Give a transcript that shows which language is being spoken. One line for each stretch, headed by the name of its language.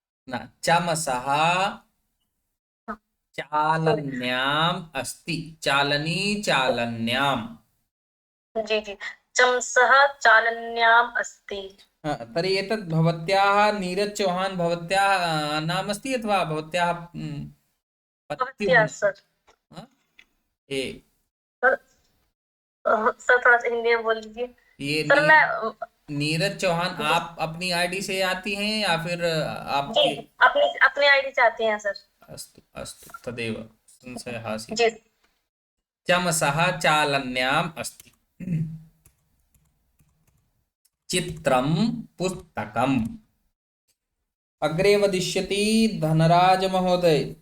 Sanskrit: न चमसः चालन्याम् अस्ति चालनी चालन्याम् जी जी चमसः चालन्याम् अस्ति तर्हि एतत् भवत्याः नीरज चौहान भवत्याः नाम अस्ति अथवा भवत्याः भवत्याः सर ए
Hindi: सर थोड़ा सा हिंदी में बोल लीजिए ये सर मैं नीरज चौहान आप अपनी आईडी से आती हैं या फिर आपकी जी अपनी अपनी आईडी चाहते हैं सर
Sanskrit: अस्तु अस्तु तदेव संशयः आसीत्
Hindi: जी
Sanskrit: चमसः चालन्याम् अस्ति चित्रं पुस्तकम् अग्रे वदिष्यति धनराज महोदय